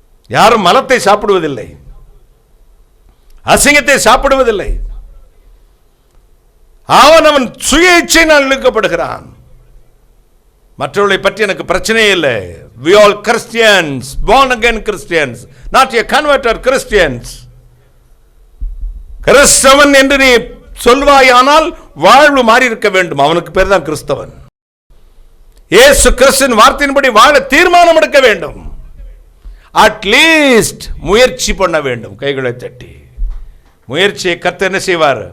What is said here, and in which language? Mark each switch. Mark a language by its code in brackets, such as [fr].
[ta] யாரும் மலத்தை சாப்பிடுவதில்லை. அசிங்கத்தை சாப்பிடுவதில்லை. அவன் சுய இச்சையினால் இழுக்கப்படுகிறான். மற்றவர்களை பற்றி எனக்கு பிரச்சனையே இல்லை. [en] we all Christians, born again Christians, not a converted Christians. [ta] கிறிஸ்தவன் என்று நீ சொல்வாயானால் வாழ்வு மாறி இருக்க வேண்டும். அவனுக்கு பேர் தான் கிறிஸ்தவன். இயேசு கிறிஸ்துவின் வார்த்தையின்படி வாழ தீர்மானம் எடுக்க வேண்டும். அட்லீஸ்ட் முயற்சி பண்ண வேண்டும். கைகளை தட்டி முயற்சியை கர்த்தர் என்ன செய்வார்?